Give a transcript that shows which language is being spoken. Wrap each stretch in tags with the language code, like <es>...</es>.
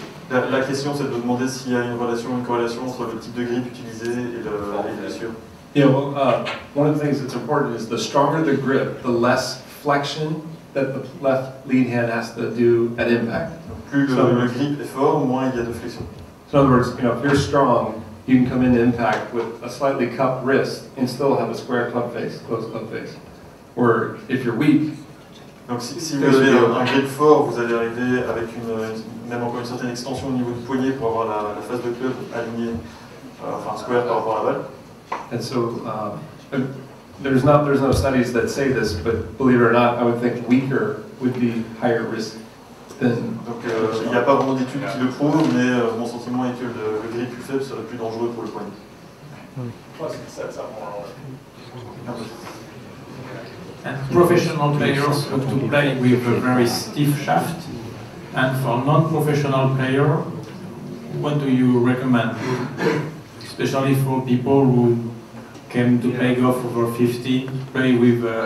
<fr>La question, c'est de demander s'il y a une corrélation entre le type de grip utilisé et les blessures.</fr> <en>Yeah, well, one of the things that's important is the stronger the grip, the less flexion that the left lead hand has to do at impact.</en> <fr>Donc, plus le grip est fort, moins il y a de flexion.</fr> <en>So in other words, if you're strong, you can come into impact with a slightly cupped wrist and still have a square club face, closed club face. Or if you're weak,</en> <fr>donc si vous avez un grip fort, vous allez arriver avec même encore une certaine extension au niveau du poignet pour avoir la face de club alignée, enfin square par rapport à la balle.</fr> <en>And so there's no studies that say this, but believe it or not, I would think weaker would be higher risk than.</en> <fr>Donc il n'y a pas vraiment d'études qui le prouvent, mais mon sentiment est que le grip plus faible serait plus dangereux pour le poignet.</fr> <en>Plus it sets up more. And professional players have to play with a very stiff shaft. And for non-professional player, what do you recommend? Especially for people who came to play golf over 50, play with...</en>